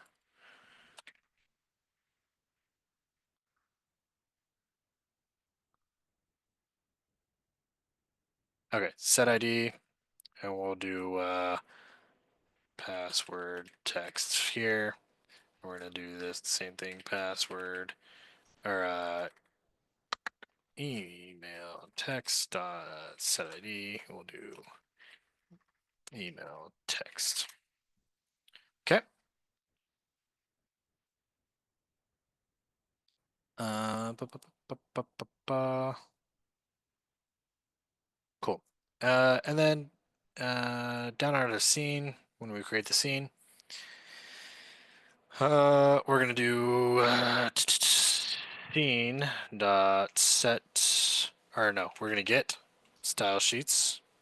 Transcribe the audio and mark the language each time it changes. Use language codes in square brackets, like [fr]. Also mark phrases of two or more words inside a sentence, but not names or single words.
[en] Okay, set ID, and we'll do password text here. We're gonna do this same thing, password or email text dot set ID. We'll do email text. Okay. Ba, ba, ba, ba, ba, ba. Cool. And then down out of the scene, when we create the scene, we're gonna do scene dot set, or no, we're gonna get style sheets.